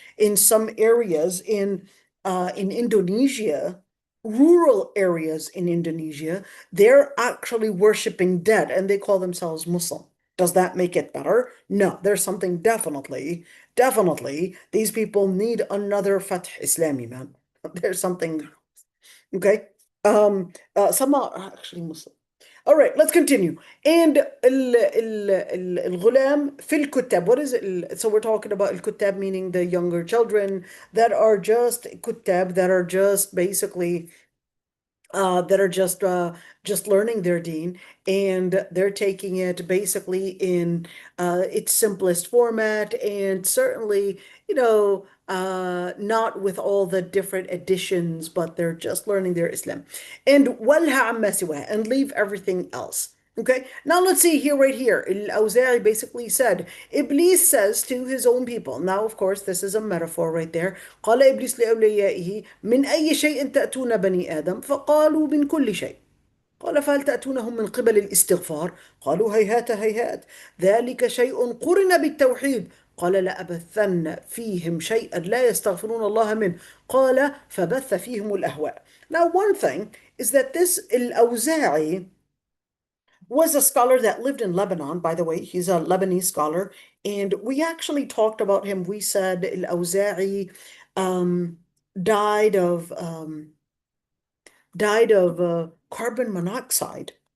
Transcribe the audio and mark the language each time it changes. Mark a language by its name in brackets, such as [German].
[English] In some areas in Indonesia, rural areas in Indonesia, they're actually worshiping dead and they call themselves Muslim. Does that make it better? No, there's something definitely, these people need another Fath Islami, man. There's something, okay? Some are actually Muslim. All right, let's continue. [Arabic] And الغلام في الكتاب. [English] What is it? So we're talking about الكتاب meaning the younger children that are just كتاب that are just basically that are just learning their deen and they're taking it basically in its simplest format and certainly, not with all the different additions, but they're just learning their Islam. And [Arabic] وَلْهَ عَمَّا سِوَاهُ [English] and leave everything else. Okay, now let's see here, right here. Al-Awza'i basically said, Iblis says to his own people. Now, of course, this is a metaphor right there. [Arabic] قال إبليس لأوليائه من أي شيء تأتون بني آدم فقالوا من كل شيء. قال فهل تأتونهم من قبل الاستغفار قالوا هيهات هيهات ذلك شيء قرن بالتوحيد قال لأبثن فيهم شيئا لا يستغفرون الله منه قال فبث فيهم الأهواء. [English] Now, one thing is that this Al-Awza'i was a scholar that lived in Lebanon, by the way. He's a Lebanese scholar. And we actually talked about him. We said Al-Awza'i um, died of carbon monoxide.